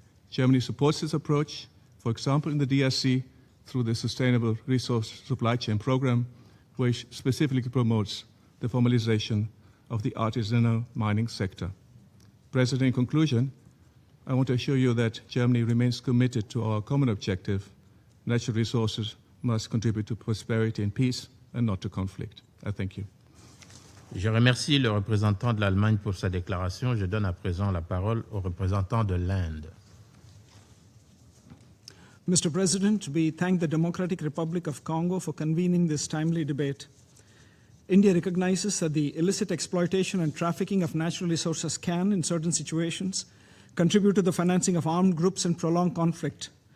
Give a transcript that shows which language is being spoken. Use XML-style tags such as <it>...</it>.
<en>Germany supports this approach, for example, in the DRC through the Sustainable Resource Supply Chain Program, which specifically promotes the formalization of the artisanal mining sector. President, in conclusion, I want to assure you that Germany remains committed to our common objective. Natural resources must contribute to prosperity and peace and not to conflict. I thank you.</en> <fr>Je remercie le représentant de l'Allemagne pour sa déclaration. Je donne à présent la parole au représentant de l'Inde.</fr> <en>Mr. President, we thank the Democratic Republic of Congo for convening this timely debate. India recognizes that the illicit exploitation and trafficking of natural resources can, in certain situations, contribute to the financing of armed groups and prolonged conflict.</en>